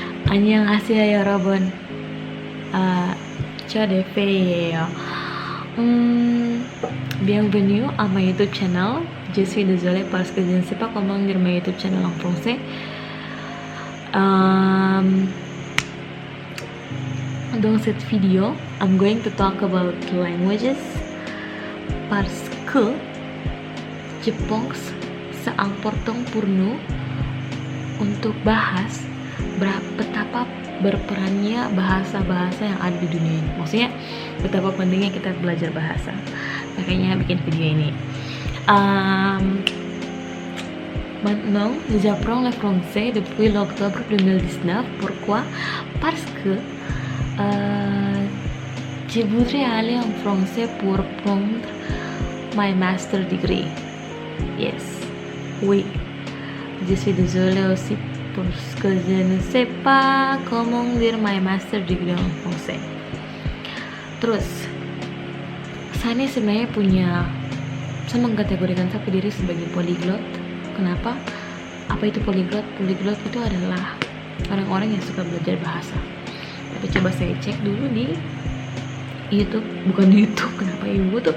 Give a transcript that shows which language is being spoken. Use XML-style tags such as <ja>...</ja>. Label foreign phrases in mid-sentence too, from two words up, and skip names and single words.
<ko>안녕하세요 여러분.</ko> <fr>Ciao des filles. Bienvenue à ma YouTube channel. Je suis désolée parce que je ne sais pas comment dire ma YouTube channel en français. Dans cette vidéo,</fr> <en>I'm going to talk about languages</en> <fr>parce que je pense c'est important pour nous</fr> <id>untuk bahas betapa berperannya bahasa-bahasa yang ada di dunia ini. Maksudnya betapa pentingnya kita belajar bahasa. Makanya bikin video ini.</id> <fr>Maintenant, j'apprends le français depuis l'octobre 2019. Pourquoi? Parce que je voudrais aller en français pour prendre</fr> <en>my master degree. Yes,</en> <fr>oui. Je suis désolée aussi parce que je ne sais pas comment dire</fr> <en>my master degree</en> <fr>en français.</fr> <id>Terus, saya ini sebenarnya saya mengkategorikan saya diri sebagai polyglot. Kenapa? Apa itu polyglot? Polyglot itu adalah orang-orang yang suka belajar bahasa. Tapi coba saya cek dulu di YouTube, bukan di YouTube, kenapa YouTube?</id>